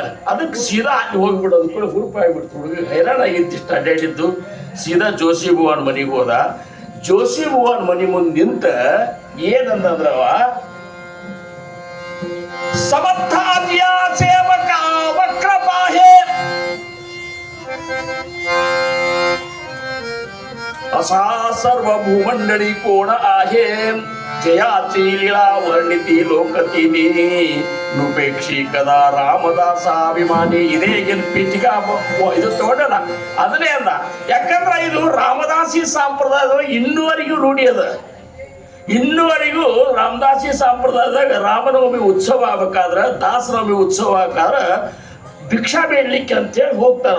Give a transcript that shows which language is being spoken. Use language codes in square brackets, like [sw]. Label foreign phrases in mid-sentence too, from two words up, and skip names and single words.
[kn] ಅದಕ್ಕೆ ಸೀದಾ ಅಲ್ಲಿ ಹೋಗ್ಬಿಡೋದು ಕೂಡ ಹುರುಪ ಆಗಿಬಿಡ್ತು. ಹುಡುಗ ಹೈರಾಣ ಆಗಿತ್ತು ಇಷ್ಟು ಅಡ್ಡಾಡಿದ್ದು. ಸೀದಾ ಜೋಶಿ ಬುವನ್ ಮನೆಗೆ ಹೋದ. ಜೋಶಿ ಬುವನ್ ಮನೆ ಮುಂದೆ ನಿಂತ ಏನಂದ್ರವ, [mr] समर्थाच्या सेवका वक्रपाहे असा सर्वभूमंडळी कोण आहे जयाची लीळा वर्णिती लोकतीनी नुपेक्षी कदा रामदासाभिमानी. [kn] ಇದೇ ಏನು ಪೀಠಿಕಾ ಇದು ತಗೊಂಡಲ್ಲ ಅದನ್ನೇ ಅಂದ. ಯಾಕಂದ್ರೆ ಇದು ರಾಮದಾಸಿ ಸಂಪ್ರದಾಯದ ಇನ್ನುವರೆಗೂ ರೂಢಿ ಅದ. ಇನ್ನುವರೆಗೂ ರಾಮದಾಸಿ ಸಂಪ್ರದಾಯದಾಗ ರಾಮನವಮಿ ಉತ್ಸವ ಆಗ್ಬೇಕಾದ್ರೆ, ದಾಸನವಮಿ ಉತ್ಸವ ಆಗ್ಬೇಕಾದ್ರೆ ಭಿಕ್ಷಾ ಬೇಡ್ಲಿಕ್ಕೆ ಅಂತೇಳಿ ಹೋಗ್ತಾರ.